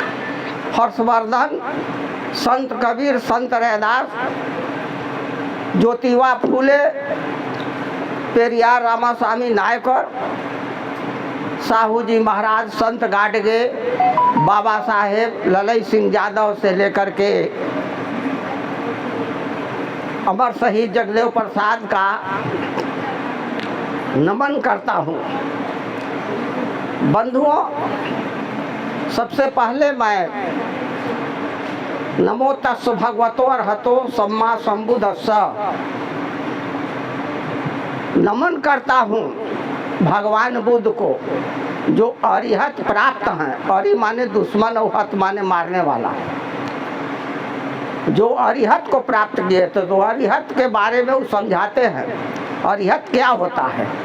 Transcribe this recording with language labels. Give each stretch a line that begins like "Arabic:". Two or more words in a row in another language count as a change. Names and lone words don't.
Hindi: हर्षवर्धन, संत कबीर, संत रैदास, ज्योतिबा फूले, पेरियार रामास्वामी नायकर, साहू जी महाराज, संत गाडगे, बाबा साहेब ललई सिंह यादव से लेकर के अमर शहीद जगदेव प्रसाद का नमन करता हूँ। बंधुओं, सबसे पहले मैं
Pali: नमो तस् भगवतो अरहतो सम्मा संबुद्धस्स
Hindi: नमन करता हूँ भगवान बुद्ध को, जो अरिहत प्राप्त हैं। अरि माने दुश्मन और हत माने मारने वाला, जो अरिहत को प्राप्त किए। तो अरिहत के बारे में वो समझाते हैं अरिहत क्या होता है।